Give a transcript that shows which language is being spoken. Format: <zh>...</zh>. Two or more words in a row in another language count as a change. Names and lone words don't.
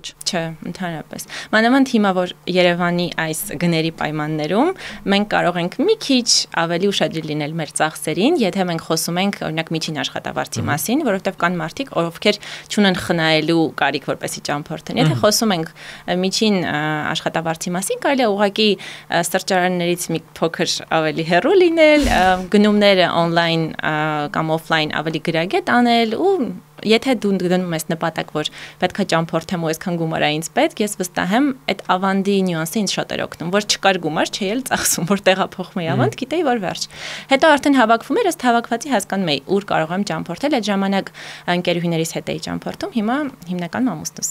<hy>Չէ, ընդհանրապես։ Մանավանդ հիմա որ Երևանի այս գների պայմաններում մենք կարող ենք մի քիչ ավելի ուշադրի լինել մեր ծախսերին, եթե մենք խոսում ենք օրինակ միջին աշխատավարձի մասին, որովհետև կան մարդիկ, ովքեր չունեն խնայելու կարիք որպեսի ճամփորդեն։ Եթե խոսում ենք միջին աշխատավարձի մասին, կարելի է ուղղակի սրճարաններից մի փոքր ավելի հեռու լինել, գնումները on-line կամ off-line ավելի գրագետ անել ու եթե դու դնում ես նպատակ, որ պետք է ճամփորդեմ ու այսքան գումար է ինձ պետք, ես վստահ եմ այդ ավանդի նյուանսը ինձ շատ էր օգնում, որ չկար գումար, չէի էլ ծախսում, որ տեղափոխում էի ավանդ, գիտեի որ վերջ։ Հետո արդեն հավաքվում էր, ըստ հավաքվածի հասկանում էի, ուր կարող եմ ճամփորդել, այդ ժամանակ ընկերուհիներիս հետ էի ճամփորդում, հիմա հիմնական ամուսնուս։</hy>